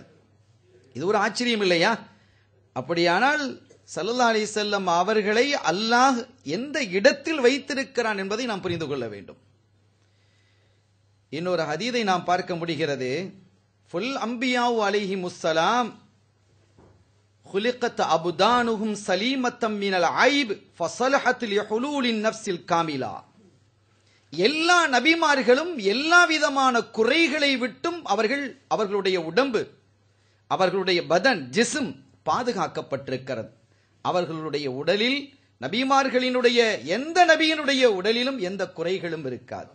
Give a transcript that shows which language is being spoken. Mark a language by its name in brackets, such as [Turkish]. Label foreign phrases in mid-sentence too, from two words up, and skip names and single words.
[Tamil] இது ஒரு ஆச்சரியம் இல்லையா? அப்படியானால் [Arabic] صلى الله عليه وسلم [Tamil] அவர்களை அல்லாஹ் எந்த இடத்தில் வைத்திருக்கிறான் என்பதை நாம் புரிந்து கொள்ள வேண்டும். இன்னொரு ஹதீதை நாம் பார்க்க முடிகிறது. [Arabic] فالأنبياء عليهم السلام خلقت أبدانهم سليمة من العيب فصلحت لحلول النفس الكاملة. [Tamil] எல்லா நபிமார்களும் எல்லா விதமான குறைகளை விட்டும் அவர்களுடைய உடம்பு, அவர்களுடைய பதன், ஜிஸ்ம் பாதுகாக்கப்பட்டிருக்கிறது. அவர்களுடைய உடலில் நபிமார்களினுடைய எந்த நபியினுடைய உடலிலும் எந்த குறைகளும் இருக்காது.